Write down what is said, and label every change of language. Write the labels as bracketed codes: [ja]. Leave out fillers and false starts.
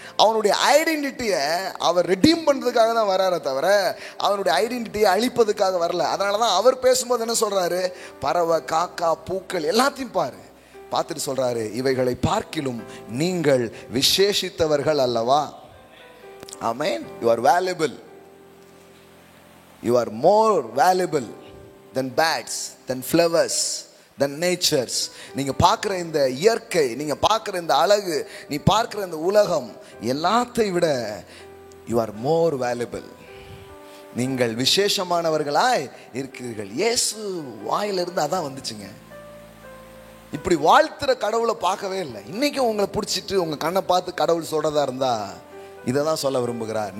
[ta] அவனுடைய ஐடென்டிட்டியை அவர் ரெடீம் பண்ணுறதுக்காக தான் வராரே தவிர அவனுடைய ஐடென்டிட்டியை அழிப்பதுக்காக வரல. அதனால தான் அவர் பேசும்போது என்ன சொல்கிறாரு? பறவை, காக்கா, பூக்கள் எல்லாத்தையும் பார்த்துட்டு சொல்கிறாரு, இவைகளை பார்க்கிலும் நீங்கள் விசேஷித்தவர்கள் அல்லவா? [en] Amen. You are valuable. You are more valuable than bats, than flowers, than natures. [ta] நீங்க பார்க்குற இந்த இயற்கை, நீங்க பார்க்குற இந்த அழகு, நீ பார்க்குற இந்த உலகம் எல்லாத்தையும் விட [en] you are more valuable. [ta] நீங்கள் விசேஷமானவர்களாய் இருக்கிறீர்கள். இயேசு வாயிலிருந்து அதான் வந்துச்சுங்க. இப்படி வாழ்த்துற கடவுளை பார்க்கவே இல்லை. இன்னைக்கும் உங்களை பிடிச்சிட்டு உங்க கண்ணை பார்த்து கடவுள் சொல்றதா இருந்தா இதை தான் சொல்ல விரும்புகிறார்.